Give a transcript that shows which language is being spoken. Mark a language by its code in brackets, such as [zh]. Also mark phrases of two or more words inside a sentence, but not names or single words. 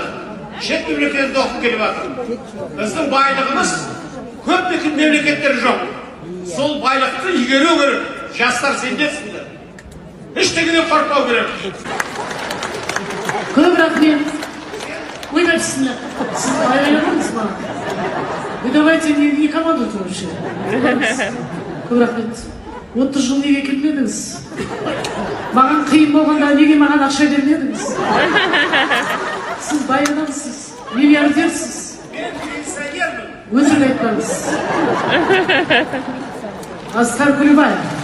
[kk] Шет мемлекетінде оқып келіп жатыр. Біздің байлығымыз көп мемлекеттер жоқ. Сол байлықты игеру керек. Жастар сендерсіңдер. Ештеңеден қорықпау керек. Көп рахмет. Ойнапсыздар. Сіз байламадыңыз ма? [ru] Вы давайте не командуйте вообще. [kk] Көп рахмет. 30 жыл неге келмедіңіз? Маған қиын болғанда неге маған ақша бермедіңіз? Сіз бай адамсыз, миллиардерсіз. Мен пенсионермін. Өтірік айтпаңыз. Асқар Күлбаев.